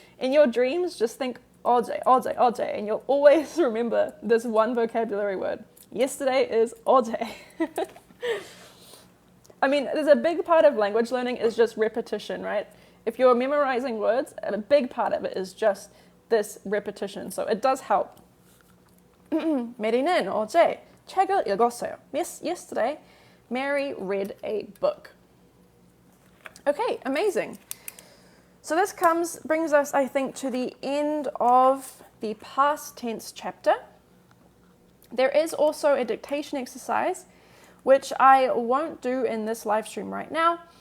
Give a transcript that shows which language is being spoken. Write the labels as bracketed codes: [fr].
[en] In your dreams, just think 어제, 어제, 어제, and you'll always remember this one vocabulary word. Yesterday is 어제. I mean, there's a big part of language learning is just repetition, right? If you're memorizing words, a big part of it is just this repetition. So it does help. [ko] 메리는 어제 책을 읽었어요. [en] Yesterday, Mary read a book. Okay, amazing. So this brings us, I think, to the end of the past tense chapter. There is also a dictation exercise, which I won't do in this live stream right now.